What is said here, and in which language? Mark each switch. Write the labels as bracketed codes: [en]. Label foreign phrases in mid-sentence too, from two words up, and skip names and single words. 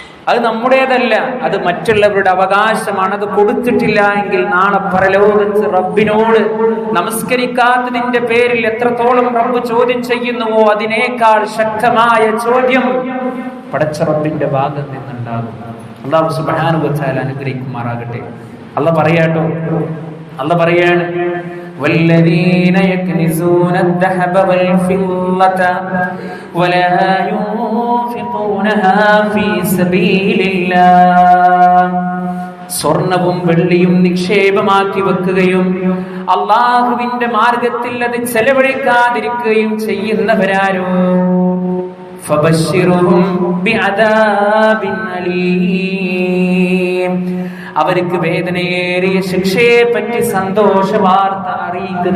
[ml] അത് നമ്മുടേതല്ല, അത് മറ്റുള്ളവരുടെ അവകാശമാണ്. അത് കൊടുത്തിട്ടില്ല എങ്കിൽ നാളെ പരലോകത്ത് റബ്ബിനോട് നമസ്കരിക്കാത്തതിന്റെ പേരിൽ എത്രത്തോളം റബ്ബ് ചോദ്യം ചെയ്യുന്നുവോ അതിനേക്കാൾ ശക്തമായ ചോദ്യം പടച്ച റബ്ബിന്റെ ഭാഗത്ത് നിന്നുണ്ടാകും. [ar] الله سبحانه وتعالى [ml] അനുഗ്രഹിക്കുമാറാകട്ടെ. [ar] അല്ലാഹ് പറയാണ് والذين يكنزون الذهب والفضة ولا ينفقونها في سبيل الله. [ml] സ്വർണവും വെള്ളിയും നിക്ഷേപമാക്കി വെക്കുകയും അല്ലാഹുവിന്റെ മാർഗത്തിൽ അത് ചെലവഴിക്കാതിരിക്കുകയും ചെയ്യുന്നവരാരോ [ar] فبشرهم بعذاب أليم, [ml] അവർക്ക് വേദനയേറിയ ശിക്ഷയെ പറ്റി സന്തോഷ വാർത്ത അറിയിക്കുക.